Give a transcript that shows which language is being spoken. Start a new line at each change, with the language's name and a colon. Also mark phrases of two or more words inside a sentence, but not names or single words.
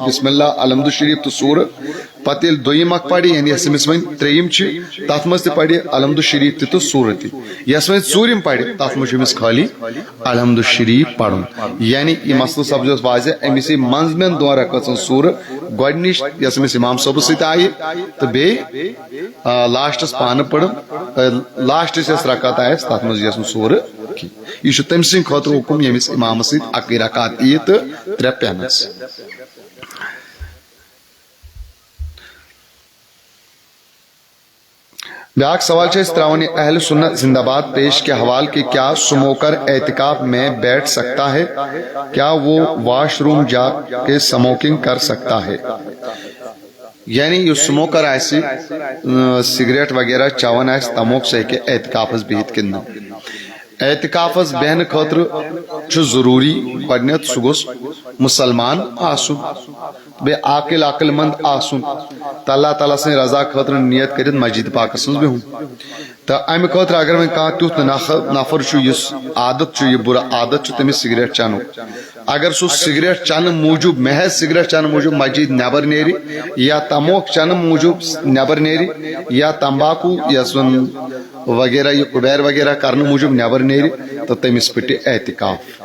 Kashmiri: بسم اللہ الحمد شریف تہٕ سورٕ پتہٕ ییٚلہِ دوٚیِم اکھ پرِ یعنی یۄس أمِس وۄنۍ ترٛیٚیِم چھِ تتھ منٛز تہِ پرِ الحمد شریف تہِ تہٕ سورٕ تہِ یۄس وۄنۍ ژوٗرِم پرِ تتھ منٛز چھُ أمِس خٲلی الحمد شریف پرُن یعنی یہِ مسلہٕ سپزیو واضح أمِس یی منٛزمٮ۪ن دۄن رکعژن سورٕ گۄڈنِچ یۄس أمِس امام صٲبس سۭتۍ آیہِ تہٕ بیٚیہِ لاسٹس پانہٕ پٔرٕم لاسٹٕچ یۄس رکعت آیس تتھ منٛز یۄس نہٕ سورٕ کینٛہہ یہِ چھُ تٔمۍ سٕنٛدِ خٲطرٕ حُکم ییٚمِس امامس سۭتۍ اکٕے رکعت ییہِ تہٕ ترٛےٚ پٮ۪نس. بیاکھ سوال تراؤن
Urdu: اہل سنت زندہ باد پیش کے حوالے کے کیا سموکر اعتکاف میں بیٹھ سکتا ہے؟ کیا وہ واش روم جا کے سموکنگ کر سکتا ہے؟
Kashmiri: یعنی یہ سموکر آسی سگریٹ وغیرہ چون آس تموک سے کہ اعتکافس بہت کن اعتکافس بہن خاطر چھ ضروری گۄڈنیتھ سہ گوٚژھ مسلمان آسن بے عاقل مند آسن تو اللہ تعالیٰ سن رضا خاطر نیت کرت مسجد پاکس مز بہن تو امہ خاطر اگر وۄنۍ کانٛہہ تیُتھ نفر چھُ یُس عادت چھُ یہ بُرٕ عادت چھُ تٔمِس سگریٹ چنُک اگر سُہ سگریٹ چنہٕ موٗجوٗب محض سگریٹ چنہٕ موٗجوٗب مسجد نٮ۪بر نیرِ یا تموک چنہٕ موٗجوٗب نٮ۪بر نیرِ یا تمباکو یۄس زن وغیرہ یہ کُبیر وغیرہ کرنے موٗجوٗب نٮ۪بر نیرِ تو تٔمِس پھٕٹہِ اعتکاف.